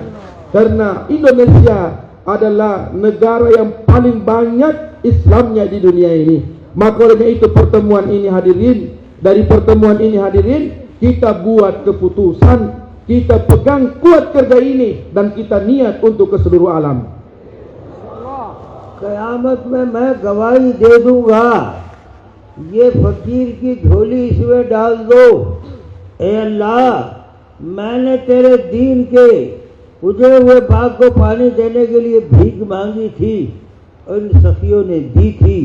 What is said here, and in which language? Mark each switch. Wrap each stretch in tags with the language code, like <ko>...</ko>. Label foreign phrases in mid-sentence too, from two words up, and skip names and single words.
<id>Karena Indonesia adalah negara yang paling banyak Islamnya di dunia ini. Maka oleh itu pertemuan ini hadirin, dari pertemuan ini hadirin, kita buat keputusan, kita pegang kuat kerja ini, dan kita niat untuk ke seluruh alam.</id> <hi>क़यामत में मैं गवाही दे दूंगा, ये फकीर की झोली इसमें डाल दो। ए अल्लाह, मैंने तेरे दीन के उजड़े हुए बाग को पानी देने के लिए भीख मांगी थी और इन सखियों ने दी थी।</hi>